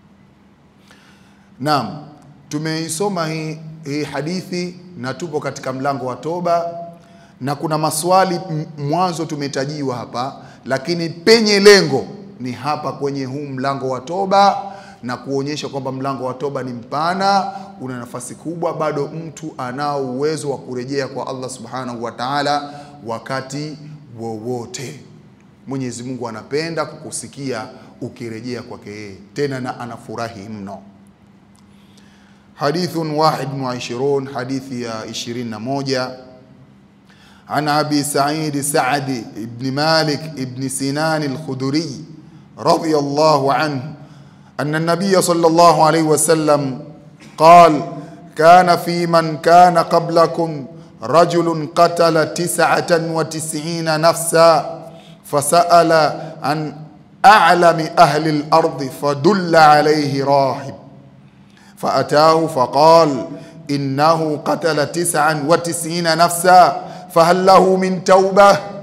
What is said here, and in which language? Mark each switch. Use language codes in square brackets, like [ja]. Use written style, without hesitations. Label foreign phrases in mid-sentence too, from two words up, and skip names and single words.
[sw] Naam, tumeisoma hii hadithi na tupo katika mlango wa toba, na kuna maswali mwanzo tumetajiwa hapa, lakini penye lengo ni hapa kwenye huu mlango wa toba, na kuonyesha kwamba mlango wa toba ni mpana, una nafasi kubwa, bado mtu anao uwezo wa kurejea kwa Allah [ar] سبحانه وتعالى [sw] wakati wowote. Mwenyezi Mungu anapenda kukusikia ukirejea kwake yeye, tena na anafurahi mno. [ar] حديث 21 حديث يا 21 عن أبي سعيد سعد بن مالك بن سنان الخدري رضي الله عنه أن النبي صلى الله عليه وسلم قال كان في من كان قبلكم رجل قتل 99 نفسا فسأل عن أعلم أهل الأرض فدل عليه راهب فأتاه فقال إنه قتل 99 نفسا فهل له من توبة؟